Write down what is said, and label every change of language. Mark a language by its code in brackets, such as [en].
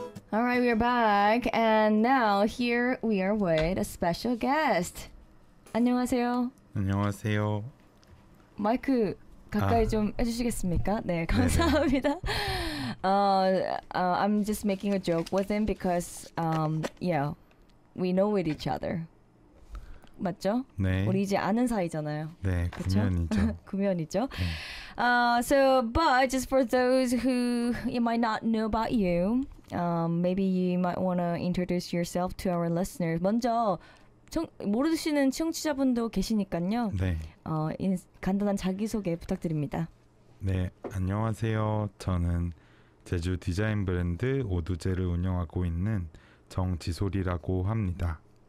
[en] All right, we are back, and now here we are with a special guest. [ko] 안녕하세요. 안녕하세요. 마이크 가까이 좀 해주시겠습니까? 네, 감사합니다. [en] I'm just making a joke with him because, yeah, we know with each other. [ko] 맞죠? 네. 우리 이제 아는 사이잖아요. 네, 그쵸? 구면이죠. 구면이죠. 네. [en] But just for those who you might not know about you, maybe you might want to introduce yourself to our listeners. [ko] 먼저 모르시는 청취자분도 계시니까요. 네. 간단한 자기소개 부탁드립니다. 네, 안녕하세요. 저는 제주 디자인 브랜드 오두제를 운영하고 있는 정지솔이라고 합니다.